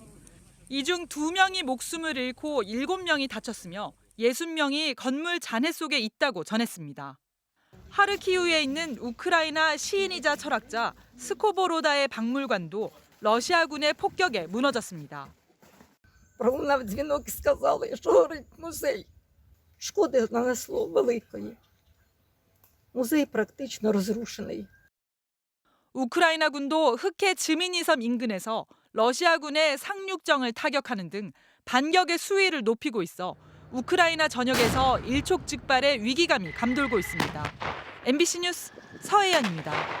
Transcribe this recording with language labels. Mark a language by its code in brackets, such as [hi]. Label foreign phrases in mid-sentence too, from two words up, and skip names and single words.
[ko] 이 중 2명이 목숨을 잃고 7명이 다쳤으며 60명이 건물 잔해 속에 있다고 전했습니다. 하르키우에 있는 우크라이나 시인이자 철학자 스코보로다의 박물관도 러시아군의 폭격에 무너졌습니다. [uk] Пролунав дзвінок і сказали, що горить музей. Шкоди нанесло великої. Музей практично розрушений. [ko] 우크라이나군도 흑해 즈미니섬 인근에서 러시아군의 상륙정을 타격하는 등 반격의 수위를 높이고 있어 우크라이나 전역에서 일촉즉발의 위기감이 감돌고 있습니다. MBC 뉴스 서혜연입니다.